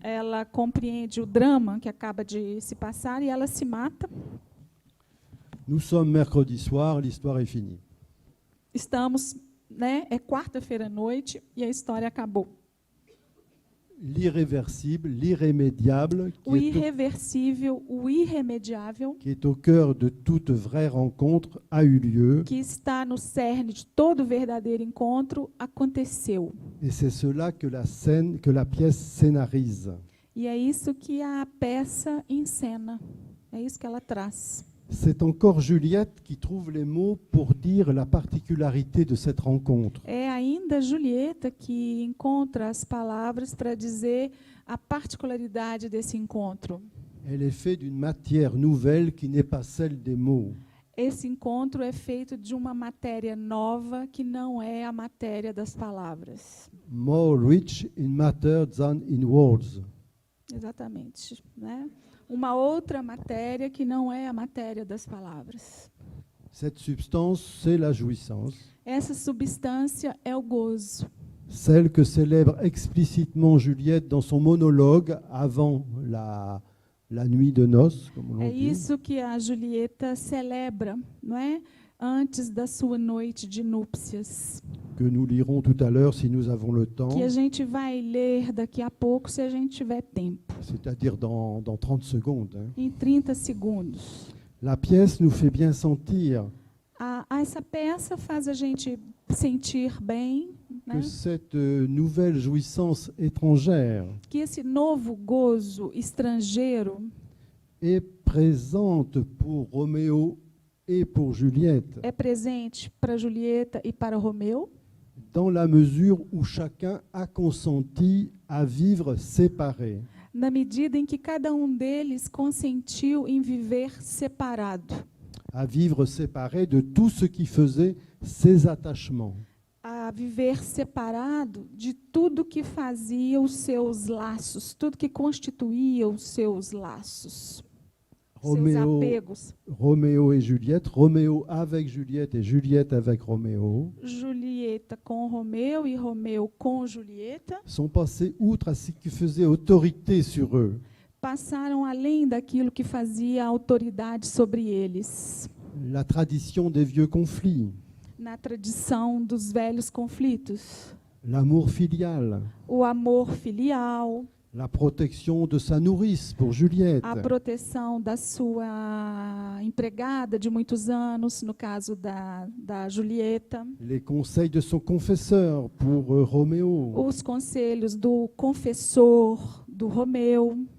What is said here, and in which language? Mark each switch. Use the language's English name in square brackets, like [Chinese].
[Portuguese] ela compreende o drama que acaba de se passar e ela se mata. [French] Nous sommes mercredi soir, l'histoire est finie. [Portuguese] Estamos, né, é quarta-feira à noite e a história acabou. [French] L'irréversible, l'irrémédiable, [Portuguese] O irreversível, o irremediável, [French] qui est au cœur de toute vraie rencontre, a eu lieu. [Portuguese] que está no cerne de todo verdadeiro encontro, aconteceu. [French] Et c'est cela que la pièce scénarise. [Portuguese] E é isso que a peça encena. É isso que ela traz. [French] C'est encore Juliette qui trouve les mots pour dire la particularité de cette rencontre. [Portuguese] É ainda Julieta que encontra as palavras para dizer a particularidade desse encontro. [French] Elle est faite d'une matière nouvelle qui n'est pas celle des mots. [Portuguese] Esse encontro é feito de uma matéria nova que não é a matéria das palavras. [English] More rich in matter than in words. [Portuguese] Exatamente, né? Uma outra matéria que não é a matéria das palavras. [French] Cette substance, c'est la jouissance, [Portuguese] Essa substância é o gozo. [French] celle que célèbre explicitement Juliette dans son monologue avant la nuit de noces, comme on [Portuguese] É [French] dit. [Portuguese] isso que a Julieta celebra, não é? Antes da sua noite de núpcias. [French] Que nous lirons tout à l'heure si nous avons le temps, [Portuguese] Que a gente vai ler daqui a pouco, se a gente tiver tempo. [French] c'est-à-dire dans 30 secondes. Hein. [Portuguese] Em 30 segundos. [French] La pièce nous fait bien sentir [Portuguese] Essa peça faz a gente sentir bem, né? [French] que cette nouvelle jouissance étrangère [Portuguese] Que esse novo gozo estrangeiro [French] est présente pour Roméo et pour Juliette, [Portuguese] é presente para Julieta e para Romeu, [French] dans la mesure où chacun a consenti à vivre séparé. [Portuguese] na medida em que cada deles consentiu em viver separado, [French] À vivre séparé de tout ce qui faisait ses attachements. [Portuguese] a viver separado de tudo que fazia os seus laços, tudo que constituía os seus laços, seus apegos. [French] Roméo et Juliette, Roméo avec Juliette et Juliette avec Roméo, [Portuguese] Julieta com Romeu e Romeu com Julieta [French] sont passés outre à ce qui faisait autorité sur eux. [Portuguese] passaram além daquilo que fazia autoridade sobre eles, [French] La tradition des vieux conflits, [Portuguese] na tradição dos velhos conflitos, [French] l'amour filial, [Portuguese] o amor filial, [French] la protection de sa nourrice pour Juliette, [Portuguese] a proteção da sua empregada de muitos anos, no caso da Julieta, [French] les conseils de son confesseur pour Roméo, [Portuguese] os conselhos do confessor do Romeu,